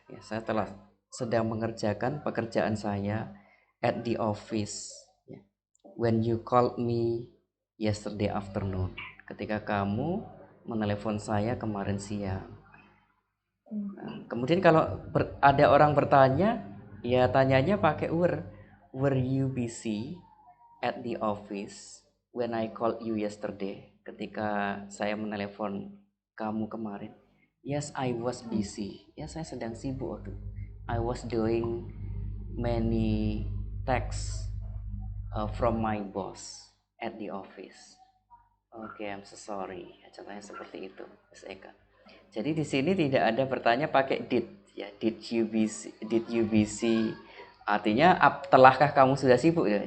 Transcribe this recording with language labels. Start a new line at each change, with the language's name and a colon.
Indonesian: Ya, saya sedang mengerjakan pekerjaan saya
English: at the office.
Indonesian: Ya.
English: When you called me yesterday afternoon.
Indonesian: Ketika kamu menelepon saya kemarin siang. Nah, kemudian kalau ada orang bertanya, ya tanyanya pakai were.
English: Were you busy at the office when I called you yesterday?
Indonesian: Ketika saya menelepon kamu kemarin.
English: Yes, I was busy.
Indonesian: Ya, saya sedang sibuk waktu.
English: I was doing many texts from my boss at the office. Oke, I'm so sorry.
Indonesian: Contohnya seperti itu, Mas Eka. Jadi di sini tidak ada bertanya pakai did, ya.
English: Did you busy?
Indonesian: Artinya telahkah kamu sudah sibuk ya?